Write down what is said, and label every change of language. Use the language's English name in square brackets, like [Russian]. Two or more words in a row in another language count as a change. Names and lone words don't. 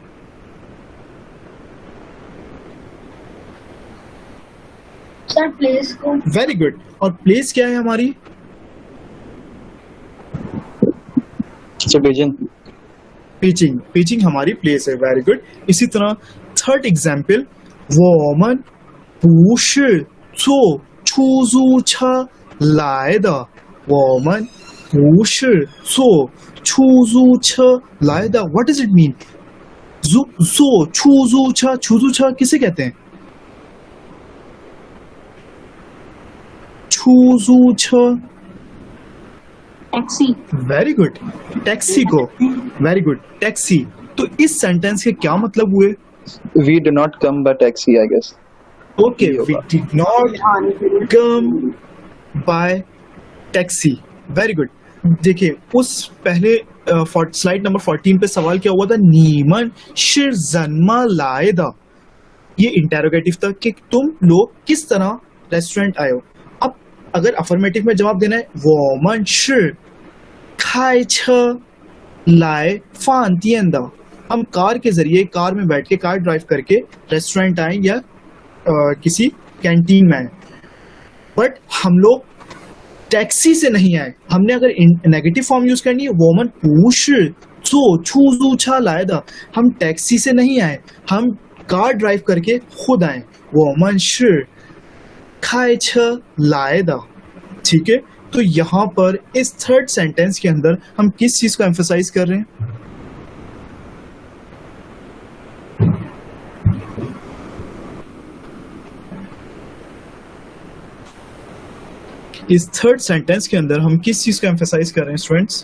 [Hindi] सर प्लेस को। [English] very good. [Hindi] और प्लेस क्या है हमारी? Beijing। बीजिंग हमारी प्लेस है। [English] very good. [Hindi] इसी तरह [English] third example, [Chinese] 我们不是坐出租车来的，我们不是坐出租车来的। [English] What does it mean? [Chinese] 坐出租车，出租车 [Hindi] किसे कहते हैं? [Chinese] 出租车। [Hindi] टैक्सी। [English] very good, taxi [Hindi] को। [English] very good, taxi. [Hindi] तो इस सेंटेंस के क्या मतलब हुए? [English] We do not come by taxi, I guess। ओके, we did not come by taxi। very good. [Hindi] देखिए उस पहले [English] slide number [Hindi] 14 पे सवाल क्या हुआ था? [Chinese] 你们是怎么来的. [Hindi] ये इंटेरोगेटिव था कि तुम लोग किस तरह रेस्टोरेंट आए हो। अब अगर अफर्मेटिव में जवाब देना है, [Chinese] 我们是开车来饭店的। [Hindi] हम कार के जरिए, कार में बैठ के, [English] car drive [Hindi] करके रेस्टोरेंट आए या किसी कैंटीन में आए। बट हम लोग टैक्सी से नहीं आए। हमने अगर [English] negative form [Hindi] यूज करनी है, [Chinese] 我们不是坐出租车来的, [Hindi] हम टैक्सी से नहीं आए, हम [English] car drive [Hindi] करके खुद आए। [Chinese] 我们是开车来的, [Hindi] ठीक है। तो यहां पर इस [English] third sentence [Hindi] के अंदर हम किस चीज को एम्फसाइज कर रहे हैं? इस [English] third sentence [Hindi] के अंदर हम किस चीज को एम्फसाइज कर रहे हैं स्टूडेंट्स?